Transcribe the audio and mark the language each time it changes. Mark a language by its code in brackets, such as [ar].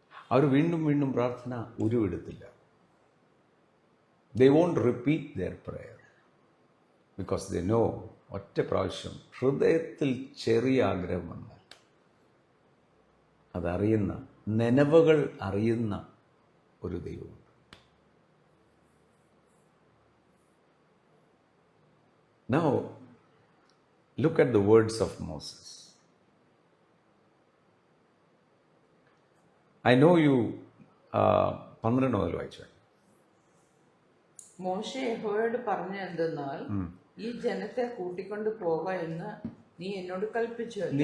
[ml] അവർ വീണ്ടും വീണ്ടും പ്രാർത്ഥന ഉരുവെടുത്തില്ല. [en] they won't repeat their prayer because they know, [ml] ഒറ്റ പ്രാവശ്യം ഹൃദയത്തിൽ ചെറിയ ആഗ്രഹം വന്നാൽ അതറിയുന്ന, നനവുകൾ അറിയുന്ന ഒരു ദൈവമുണ്ട്. [en] Now, look at the words of Moses. I know you 12 [ml] മുതൽ വായിച്ചു. മോശെ യഹോവയോട് പറഞ്ഞ എന്തെന്നാൽ, ഈ ജനത്തെ കൂട്ടിക്കൊണ്ട് പോക എന്ന് നീ എന്നോട് കൽപ്പിച്ചു.